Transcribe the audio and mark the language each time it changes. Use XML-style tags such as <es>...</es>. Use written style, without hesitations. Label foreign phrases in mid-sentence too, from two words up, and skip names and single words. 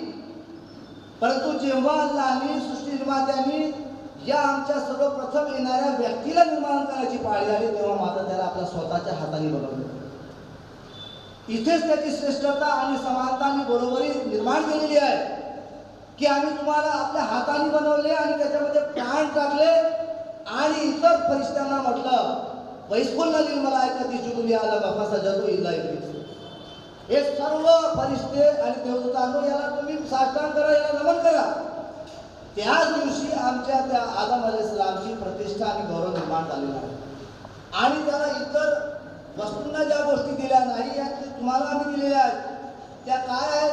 <mr>परंतु जेव्हा अल्लाहने सृष्टी निर्मात्याने या आमच्या सर्वप्रथम येणाऱ्या व्यक्तीला निर्माण करायची पाळी आली, तेव्हा मात्र त्याला आपल्या स्वतःच्या हाताने बनवलं. इथेच त्याची श्रेष्ठता आणि समानता आणि बरोबरी निर्माण केलेली आहे की आम्ही तुम्हाला आपल्या हाताने बनवले आणि त्याच्यामध्ये प्राण टाकले. आणि इतर फरिश्त्यांना म्हटलं</mr> <ar>وإذ قلنا للملائكة اسجدوا لآدم فسجدوا إلا إبليس.</ar> <mr>हे सर्व फरिश्ते आणि देवदूतांनो याला तुम्ही साष्टांग करा, याला नमन करा. त्याच दिवशी आमच्या त्या आदम अलैहिस्सलामची प्रतिष्ठा आणि गौरव निर्माण झालेला आहे. आणि त्याला इतर वस्तूंना ज्या गोष्टी दिल्या नाही या तुम्हाला आम्ही दिलेल्या आहेत, त्या काय आहेत?</mr>